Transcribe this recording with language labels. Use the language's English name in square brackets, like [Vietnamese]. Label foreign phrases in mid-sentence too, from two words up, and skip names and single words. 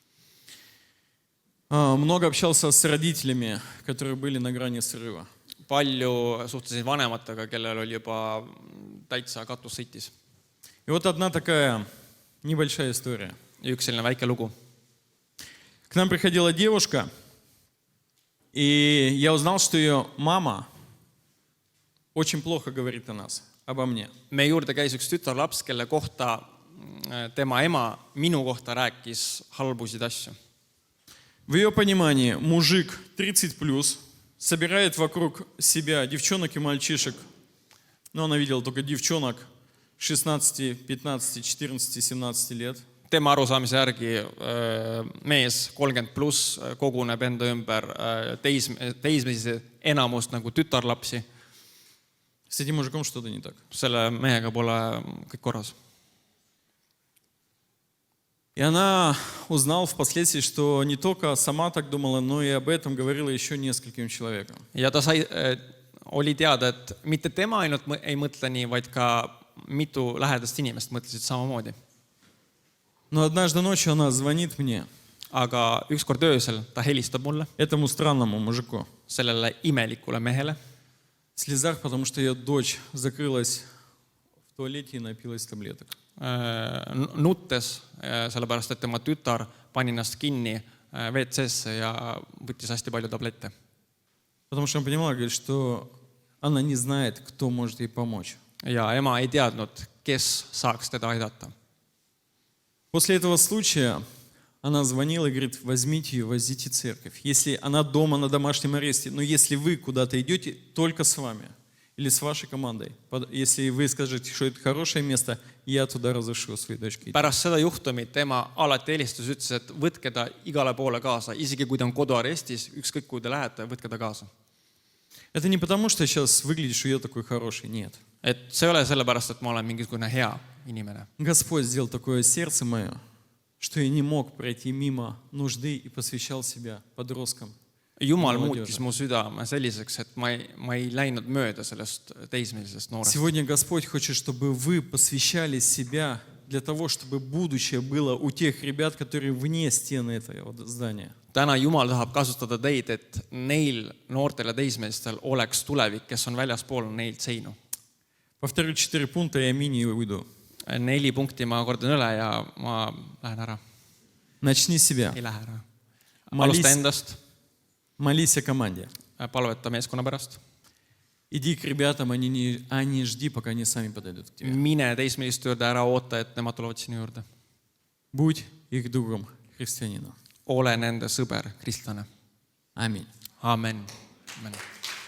[Russian] Много общался с родителями, которые были на грани срыва. [Estonian] Palju suhtlesin vanematega, kellel oli juba täitsa katus sõitis. [Russian] И вот одна такая небольшая история. [Estonian] Ja üks selline väike lugu. [Russian] К нам приходила девушка, и я узнал, что ее мама очень плохо говорит о нас, обо мне. [Estonian] meie juurde käis üks tütarlaps, kelle kohta tema ema minu kohta rääkis halbusid asju. [Russian] В ее понимании мужик 30+, собирает вокруг себя девчонок и мальчишек. Но она видела только девчонок 16, 15, 14, 17 лет. [Estonian] Tema arusaamise järgi mees 30+ koguneb enda ümber teismelise enamust nagu tütarlapsi. [Russian] С этим мужиком что-то не так. [Estonian] Selle mehega pole kõik korras. [Russian] И она узнала впоследствии, что не только сама так думала, но и об этом говорила еще нескольким человекам. [Estonian] Ja ta oli teada, et mitte tema ainult ei mõtle nii, vaid ka mitu lähedast inimest mõtlesid samamoodi. [Russian] Но однажды ночью она звонит мне, [Estonian] Aga ükskord öösel ta helistab mulle, [Russian] этому странному мужику, [Estonian] sellele imelikule mehele, [Russian] в слезах, потому что ее дочь закрылась в туалете и напилась таблеток. [Estonian] nuttes, sellepärast et tema tütar pani ennast kinni WC-sse ja võttis hästi palju tablette. [Russian] Потому что она понимала, говорит, что она не знает, кто может ей помочь. [Estonian] Ja ema ei teadnud, kes saaks teda aidata. [Russian] После этого случая она звонила и говорит, возьмите ее, возите в церковь. Если она дома на домашнем аресте, но если вы куда-то идете, только с вами или с вашей командой. Если вы скажете, что это хорошее место, я туда разрешу своей дочке. [Estonian] Pärast seda juhtumit tema alati helistas, ütles, et võtke ta igale poole kaasa, isegi kui ta on koduarestis, ükskõik kui te lähete, võtke ta kaasa. [Russian] Это не потому, что сейчас выглядишь, что я такой хороший, нет. [Estonian] Et see ei ole sellepärast, et ma olen mingisugune hea inimene. [Russian] Господь сделал такое сердце мое, что я не мог пройти мимо нужды и посвящал себя подросткам. [Estonian] Jumal muutis mu südame selliseks, et ma ei läinud mööda sellest teismelisest noorest. [Russian] Сегодня Господь хочет, чтобы вы посвящали себя для того, чтобы будущее было у тех ребят, которые вне стены этого здания. [Estonian] Täna Jumal tahab kasutada teid, et neil noortel ja teismelistel oleks tulevik, kes on väljaspool neilt seinu. [Russian] Повторю 4 пункта и аминь и уйду. [Estonian] 4 punkti ma kordan üle ja ma lähen ära. [Russian] Начни с себя. [Estonian] Ei lähe ära. [Russian] Молись. [Estonian] Alusta endast, [Russian] Молись о команде. [Estonian] palveta meeskonna pärast. [Russian] Иди к ребятам, а не жди, пока они сами подойдут к тебе. [Estonian] Mine teismeliste juurde, ära oota, et nemad tulevad sinu juurde. [Russian] Будь их другом, христианином. [Estonian] Ole nende sõber, kristlane. [Russian] Аминь. [Estonian] Amen. Amen.